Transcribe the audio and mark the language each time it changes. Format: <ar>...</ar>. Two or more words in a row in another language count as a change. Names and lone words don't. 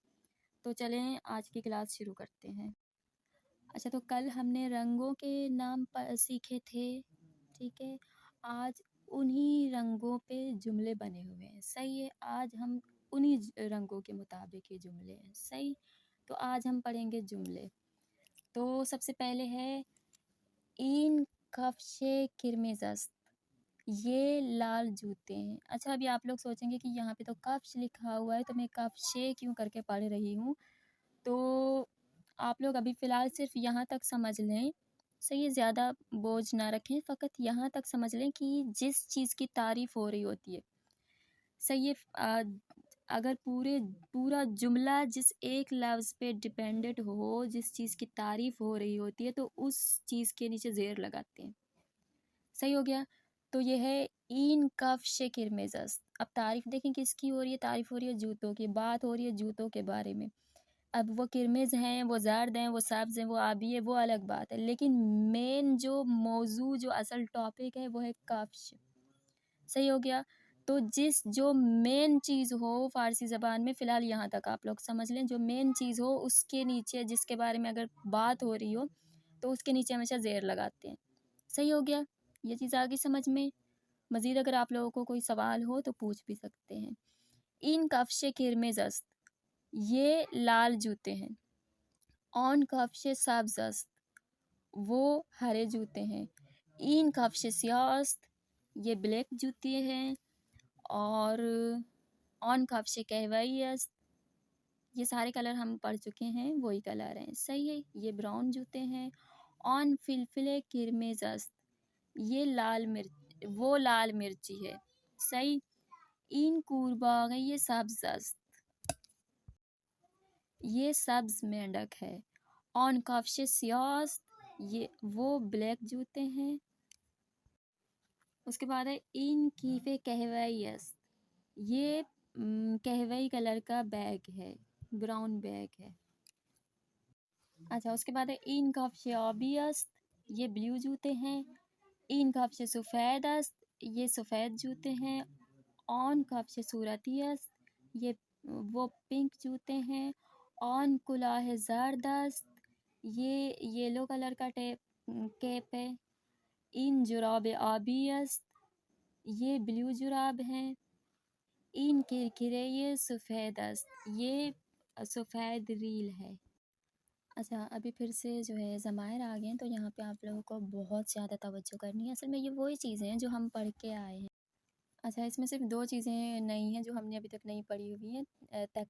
<ur>تو چلیں آج کی کلاس شروع کرتے ہیں. اچھا, تو کل ہم نے رنگوں کے نام سیکھے تھے, ٹھیک ہے. آج انہی رنگوں پہ جملے بنے ہوئے ہیں. صحیح ہے, آج ہم انہی رنگوں کے مطابق یہ جملے ہیں. صحیح. تو آج ہم پڑھیں گے جملے. تو سب سے پہلے ہے</ur> <fa>این کفش کرمز است,</fa> <ur>یہ لال جوتے ہیں. اچھا, ابھی آپ لوگ سوچیں گے کہ یہاں پہ تو کفش لکھا ہوا ہے, تو میں کفشے کیوں کر کے پڑھ رہی ہوں. تو آپ لوگ ابھی فی الحال صرف یہاں تک سمجھ لیں. صحیح, زیادہ بوجھ نہ رکھیں, فقط یہاں تک سمجھ لیں کہ جس چیز کی تعریف ہو رہی ہوتی ہے, صحیح ہے, اگر پورا جملہ جس ایک لفظ پہ ڈپینڈڈ ہو, جس چیز کی تعریف ہو رہی ہوتی ہے, تو اس چیز کے نیچے زیر لگاتے ہیں. صحیح ہو گیا؟ تو یہ ہے</ur> <fa>این کفش کرمز است.</fa> <ur>اب تعریف دیکھیں کس کی ہو رہی ہے, تعریف ہو رہی ہے جوتوں کی, بات ہو رہی ہے جوتوں کے بارے میں. اب وہ کرمز ہیں, وہ زرد ہیں, وہ سبز ہیں, وہ آبی ہے, وہ الگ بات ہے, لیکن مین جو موضوع, جو اصل ٹاپک ہے وہ ہے کفش. صحیح ہو گیا؟ تو جو مین چیز ہو فارسی زبان میں, فی الحال یہاں تک آپ لوگ سمجھ لیں, جو مین چیز ہو اس کے نیچے, جس کے بارے میں اگر بات ہو رہی ہو, تو اس کے نیچے ہمیشہ زیر لگاتے ہیں. صحیح ہو گیا؟ یہ چیز آگے سمجھ میں. مزید اگر آپ لوگوں کو کوئی سوال ہو تو پوچھ بھی سکتے ہیں.</ur> <fa>این کفش کرمز است,</fa> <ur>یہ لال جوتے ہیں.</ur> <fa>آن کفش سبز است,</fa> <ur>وہ ہرے جوتے ہیں.</ur> <fa>این کفش سیاہ است,</fa> <ur>یہ بلیک جوتے ہیں.</ur> <fa>اور آن کفش کہوئی است,</fa> <ur>یہ سارے کلر ہم پڑھ چکے ہیں, وہی کلر ہیں. صحیح ہے, یہ براؤن جوتے ہیں.</ur> <fa>آن فلفل کرمز است,</fa> <ur>یہ وہ لال مرچی ہے. صحیح.</ur> <fa>این کورباغ,</fa> <ur>یہ</ur> <fa>سبز است,</fa> <ur>یہ سبز مینڈک ہے.</ur> <fa>آن کفش سیاہ است,</fa> <ur>وہ بلیک جوتے ہیں. اس کے بعد ہے</ur> <fa>این کیف کہوئی است,</fa> <ur>یہ کہوئی کلر کا بیگ ہے, براؤن بیگ ہے. اچھا, اس کے بعد ہے</ur> <fa>این کفش آبی است,</fa> <ur>یہ بلیو جوتے ہیں.</ur> <fa>این کفش سفید است,</fa> <ur>یہ سفید جوتے ہیں.</ur> <fa>آن کفش صورتی است,</fa> <ur>وہ پنک جوتے ہیں.</ur> <fa>آن کلاه زرد است,</fa> <ur>یہ</ur> <en>yellow color</en> <ur>کا کیپ ہے.</ur> <fa>این جراب آبی است,</fa> <ur>یہ بلیو جراب ہیں.</ur> <fa>این کرکرے,</fa> <ur>یہ</ur> <fa>سفید است,</fa> <ur>یہ سفید ریل ہے. اچھا, ابھی پھر سے جو ہے ضمائر آ گئے ہیں, تو یہاں پہ آپ لوگوں کو بہت زیادہ توجہ کرنی ہے. اصل میں یہ وہی چیزیں ہیں جو ہم پڑھ کے آئے ہیں. اچھا, اس میں صرف 2 چیزیں نئی ہیں جو ہم نے ابھی تک نہیں پڑھی ہوئی ہیں.</ur>